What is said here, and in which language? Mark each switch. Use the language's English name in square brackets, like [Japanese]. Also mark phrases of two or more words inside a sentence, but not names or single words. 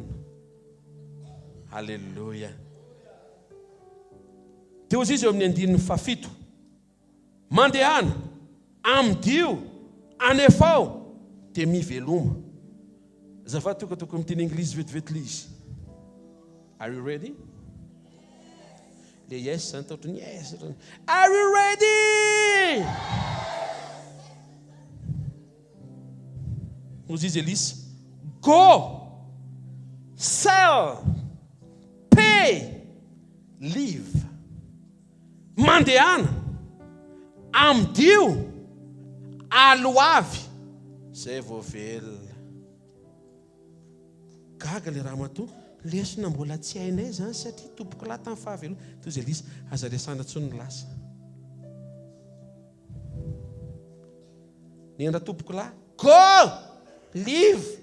[Malagasy] Alleluia. Teo izy eo amin'ny 7:7. Mandehana, amidio, anefao, dia miveloma. Zafady tokatoko miteny Englizy vetivety le izy. [English] Are you ready? [Malagasy] Le yes zany taotrany yes. [English] Are you ready? [Malagasy] Ozy izy Elisa, [English] go, sell, pay, live. [Malagasy] Mandehana, amidio, aloavy, zay vao velona. Gaga le raha matoa, lesona mbola tsy hainay zany satria tompoko lahy tamin'ny fahavelona. Toy izy Elisa, aza resana tsony lasa. Ny endra tompoko lahy, [English] go, live.